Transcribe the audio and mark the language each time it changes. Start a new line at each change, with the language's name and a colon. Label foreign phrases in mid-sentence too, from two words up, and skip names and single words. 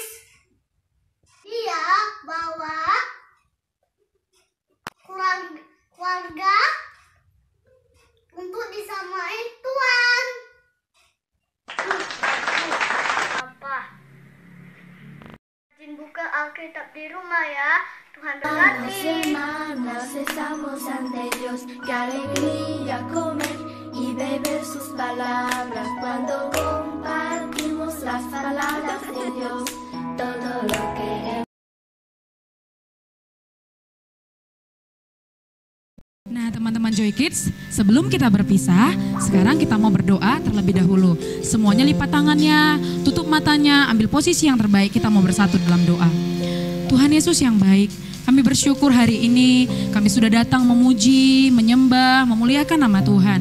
Indonesian: Dia bawa keluarga untuk disamain Tuhan. Apa? Rajin buka Alkitab di rumah ya. Tuhan berkati.
Spanish: Hermanas, estamos ante Dios. Qué alegría comer y beber sus palabras cuando compartimos las palabras de Dios. Todo lo que
Indonesian: Nah teman-teman Joy Kids, sebelum kita berpisah, sekarang kita mau berdoa terlebih dahulu. Semuanya lipat tangannya, tutup matanya, ambil posisi yang terbaik, kita mau bersatu dalam doa. Tuhan Yesus yang baik, kami bersyukur hari ini kami sudah datang memuji, menyembah, memuliakan nama Tuhan.